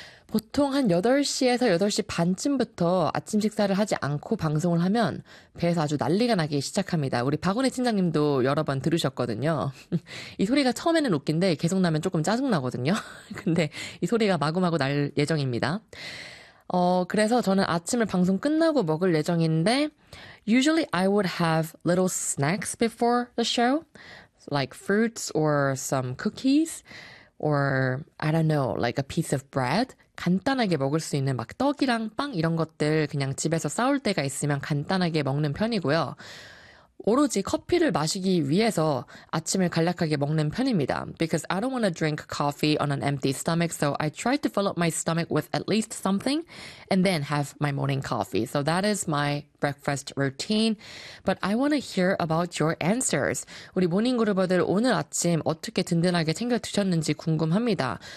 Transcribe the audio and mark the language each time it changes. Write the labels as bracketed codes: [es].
[ko] 보통 한 8시에서 8시 반쯤부터 아침 식사를 하지 않고 방송을 하면 배에서 아주 난리가 나기 시작합니다. 우리 박원혜 팀장님도 여러 번 들으셨거든요. 이 소리가 처음에는 웃긴데 계속 나면 조금 짜증나거든요. 근데 이 소리가 마구마구 날 예정입니다. 그래서 저는 아침을 방송 끝나고 먹을 예정인데, [en] usually I would have little snacks before the show, like fruits or some cookies, or I don't know, like a piece of bread. [ko] 간단하게 먹을 수 있는 막 떡이랑 빵 이런 것들 그냥 집에서 싸올 때가 있으면 간단하게 먹는 편이고요. 오로지 커피를 마시기 위해서 아침을 간략하게 먹는 편입니다. [en] Because I don't want to drink coffee on an empty stomach, so I try to fill up my stomach with at least something and then have my morning coffee. So that is my breakfast routine. But I want to hear about your answers. [ko] 우리 모닝그룹어들 오늘 아침 어떻게 든든하게 챙겨 드셨는지 궁금합니다.